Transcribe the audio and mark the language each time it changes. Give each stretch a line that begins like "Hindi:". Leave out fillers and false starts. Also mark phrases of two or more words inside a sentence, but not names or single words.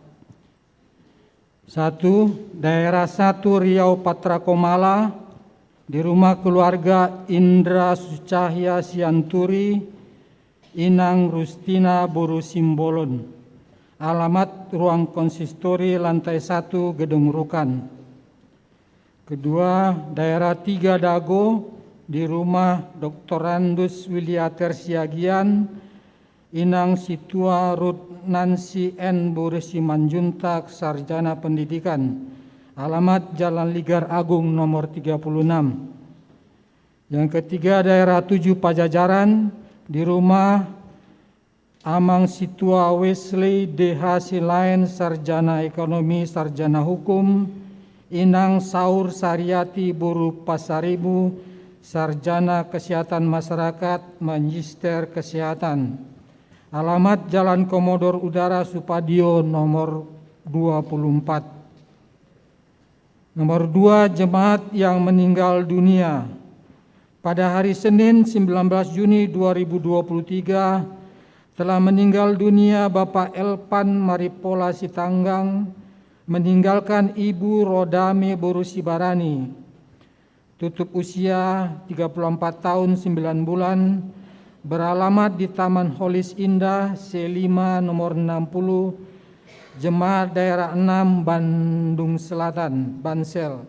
Indonesian: 1. Daerah 1 Riau Patra Komala di rumah keluarga Indra Sucahya Sianturi, Inang Rustina Boru Simbolon. Alamat ruang konsistori lantai 1 Gedung Rukan. Kedua, daerah 3 Dago di rumah Dr. Randus Wiliater Siagian, Inang Situa Ruth Nancy N. Boru Simanjuntak, Sarjana Pendidikan. Alamat Jalan Ligar Agung nomor 36. Yang ketiga, daerah 7 Pajajaran di rumah Amang Situa Wesley DH Silain, Sarjana Ekonomi, Sarjana Hukum, Inang Saur Sariati Boru Pasaribu, Sarjana Kesehatan Masyarakat, Magister Kesehatan. Alamat Jalan Komodor Udara Supadio nomor 24. Nomor 2, jemaat yang meninggal dunia. Pada hari Senin 19 Juni 2023 telah meninggal dunia Bapak Elpan Maripola Sitanggang, meninggalkan Ibu Rodame Boru Sibarani, tutup usia 34 tahun 9 bulan, beralamat di Taman Holis Indah C5 nomor 60, Jemaat Daerah 6 Bandung Selatan, Bansel.